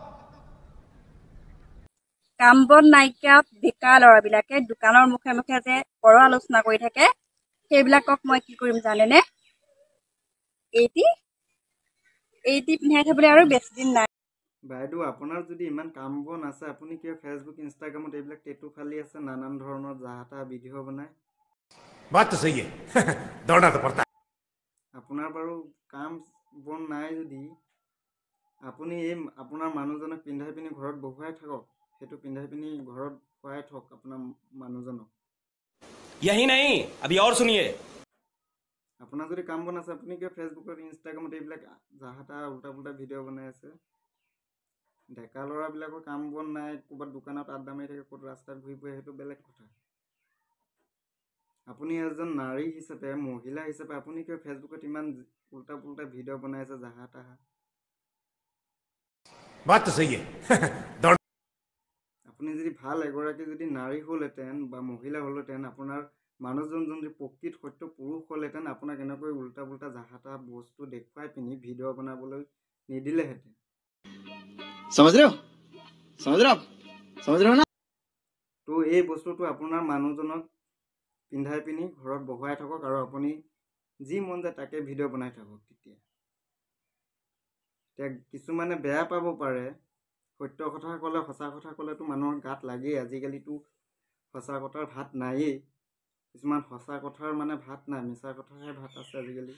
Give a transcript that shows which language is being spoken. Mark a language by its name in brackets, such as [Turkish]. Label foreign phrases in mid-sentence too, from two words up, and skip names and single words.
[Assamese] কামবন নাইকিয়া বেকা ল'ৰাবিলাকে দোকানৰ মুখে মুখে যে বৰ আলোচনা কৰি থাকে সেইবিলাকক মই কি কৰিম জানেনে এইটি পিন্ধাই থবলৈ আৰু বেছি দিন নাই বাইদেউ আপোনাৰ যদি ইমান কাম বন আছে আপুনি কিয় ফেসবুক ইনষ্টাগ্ৰামত এইবিলাক টেটু ফালি আছে নানান ধৰণৰ জাহাতা ভিডিও বনাই [Hindi] बात तो सही है दौड़ना तो पड़ता है [Assamese] আপোনাৰ বাৰু কাম বন নাই যদি আপুনি এই আপোনাৰ মানুহজনক পিন্ধাই পিনি ঘৰত বহুৱাই থাকক সেইটো পিন্ধাই পিনি ঘৰত খুৱাই থক আপোনাৰ মানুহজনক [Hindi] यही नहीं अभी और सुनिए [Assamese] আপোনাৰ যদি কাম বন আছে আপুনি কিয় ফেসবুকত ইনষ্টাগ্ৰামত এইবিলাক জাহাতা উল্টা পুল্টা ভিডিও বনাই আছে ডেকা ল'ৰাবিলাকৰ কাম বন নাই ক'ৰবাত দোকানত আড্ডা মাৰি থাকে ক'ত ৰাস্তাত ঘূৰি ফুৰে সেইটো বেলেগ কথা আপুনি এজন নাৰী হিচাপে মহিলা হিচাপে আপুনি কিয় ফেসবুকত ইমান উল্টা পুল্টা ভিডিও বনাই আছে জাহাতা [Hindi] बात तो सही है दौड़ [Assamese] আপুনি যদি ভাল এগৰাকী যদি নাৰী হ'লহেঁতেন বা মহিলা হ'লহেঁতেন আপোনাৰ মানুহজন যদি প্ৰকৃত সত্য পুৰুষ হ'লহেঁতেন আপোনাক এনেকৈ উল্টা পুল্টা জাহাতা বস্তু দেখুৱাই পিনি ভিডিঅ' বনাবলৈ নিদিলেহেঁতেন [Hindi] समझ रहे हो ना [Assamese] তো এই বস্তুটো আপোনাৰ মানুহজনক পিন্ধাই পিনি ঘৰত বহুৱাই থাকক আৰু আপুনি যি মন যায় তাকে ভিডিঅ' বনাই থাকক। তেতিয়া কিছুমানে বেয়া পাব পাৰে, সত্য কথা ক'লে সঁচা কথা ক'লেতো মানুহৰ গাত লাগেই। আজিকালিতো সঁচা কথাৰ ভাত নায়েই, কিছুমান সঁচা কথাৰ মানে ভাত নাই, মিছা কথাৰহে ভাত আছে আজিকালি।